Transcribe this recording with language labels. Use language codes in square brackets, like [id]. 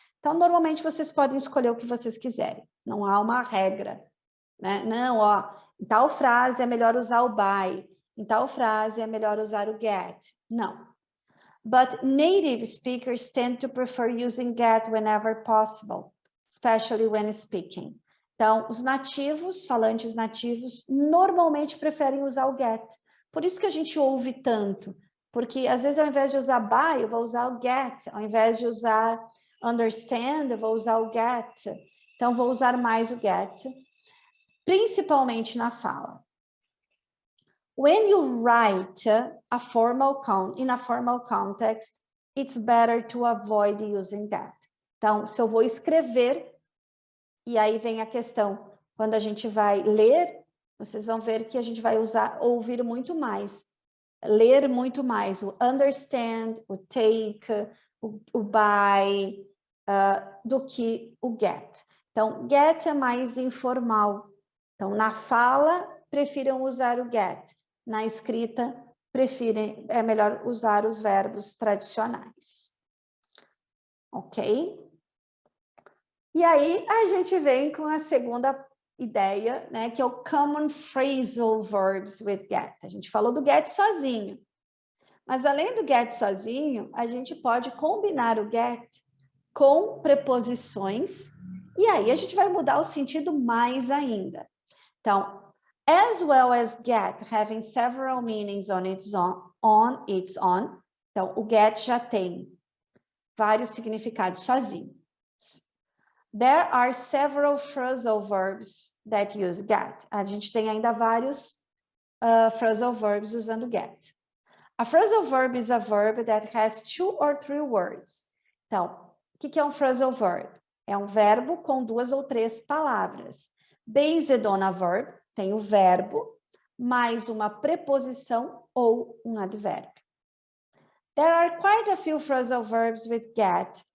[pt] Então, normalmente, vocês podem escolher o que vocês quiserem. Não há uma regra, né? Não, Em tal frase é melhor usar o by. Em tal frase é melhor usar o get. Não. [en] But native speakers tend to prefer using get whenever possible, especially when speaking. [pt] Então, os nativos, falantes nativos, normalmente preferem usar o get. Por isso que a gente ouve tanto. Porque, às vezes, ao invés de usar by, eu vou usar o get. Ao invés de usar understand, eu vou usar o get. Então, vou usar mais o get, principalmente na fala. [en] When you write in a formal context, it's better to avoid using that. [pt] Então, se eu vou escrever, e aí vem a questão, quando a gente vai ler, vocês vão ver que a gente vai ouvir muito mais, ler muito mais, o understand, o take, o buy, do que o get. Então, get é mais informal. Então, na fala, prefiram usar o get. Na escrita, é melhor usar os verbos tradicionais. Ok? E aí, a gente vem com a segunda ideia, né, que é o [en] common phrasal verbs with get. [pt] A gente falou do get sozinho. Mas, além do get sozinho, a gente pode combinar o get com preposições, e aí a gente vai mudar o sentido mais ainda. Então, [en] as well as get having several meanings on its own. [pt] Então, o get já tem vários significados sozinho. [en] There are several phrasal verbs that use get. [pt] A gente tem ainda vários phrasal verbs usando get. [en] A phrasal verb is a verb that has 2 or 3 words. [pt] Então, o que é um phrasal verb? É um verbo com 2 ou 3 palavras. [en] Based on a verb, [pt] tem o verbo, mais uma preposição ou um advérbio. [en] There are quite a few phrasal verbs with get.